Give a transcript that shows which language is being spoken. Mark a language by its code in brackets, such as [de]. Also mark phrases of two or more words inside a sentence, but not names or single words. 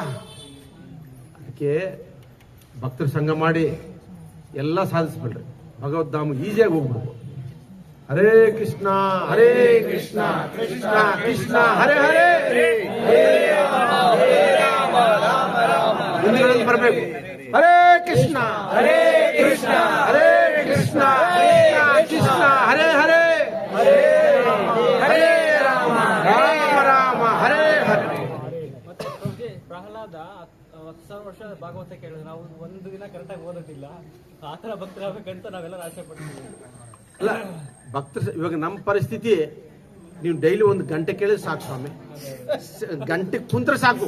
[kn] ಅದಕ್ಕೆ ಭಕ್ತರ ಸಂಘ ಮಾಡಿ ಎಲ್ಲ ಸಾಧಿಸ್ಬಿಡ್ರಿ, ಭಗವದ್ಧಾಮ ಈಸಿಯಾಗಿ ಹೋಗ್ಬಿಡ್ಬೋದು. [sa] ಹರೇ ಕೃಷ್ಣ ಕೃಷ್ಣ ಕೃಷ್ಣ ಹರೇ ಹರೇ ಬರಬೇಕು. ಹರೇ ಕೃಷ್ಣ ಹರೇ ಕೃಷ್ಣ ಕೃಷ್ಣ ಕೃಷ್ಣ ಹರೇ ಹರೇ ಹರೇ ರಾಮ ರಾಮ ಹರೇ ಹರೇ. [kn] ಮತ್ತೆ ಪ್ರಭುಜಿ, ಪ್ರಹ್ಲಾದ 10,000 ವರ್ಷ ಭಾಗವತ ಕೇಳಿದ್ರೆ ನಾವು ಒಂದು ದಿನ ಕರೆಕ್ಟಾಗಿ ಓದೋದಿಲ್ಲ. ಆ ಥರ ಭಕ್ತರಾಗಬೇಕಂತ ನಾವೆಲ್ಲ ಆಸೆ ಪಡ್ತೀವಿ. ಅಲ್ಲ ಭಕ್ತರು ಇವಾಗ ನಮ್ಮ ಪರಿಸ್ಥಿತಿ, ನೀವು ಡೈಲಿ 1 ಗಂಟೆ ಕೇಳಿದ್ರೆ ಸಾಕು ಸ್ವಾಮಿ, ಗಂಟೆ ಕುಂತ್ರೆ ಸಾಕು.